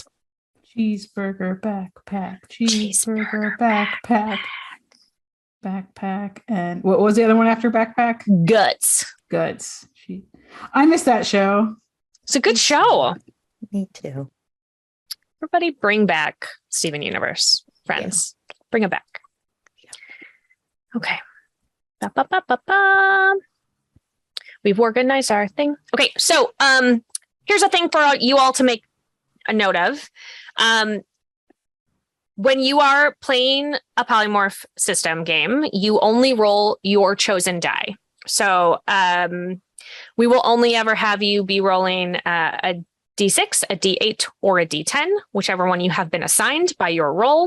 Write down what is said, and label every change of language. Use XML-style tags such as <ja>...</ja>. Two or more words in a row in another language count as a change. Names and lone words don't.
<en>Cheeseburger backpack. Cheeseburger backpack. And what was the other one after backpack? Guts. I missed that show. It's a good show. Me too. Everybody bring back Steven Universe, friends. Yeah. Bring it back. Okay. Ba-ba-ba-ba-ba. We've organized our thing. Okay, so here's a thing for you all to make a note of. When you are playing a polymorph system game, you only roll your chosen die. So we will only ever have you be rolling a D6, a D8, or a D10, whichever one you have been assigned by your roll.</en>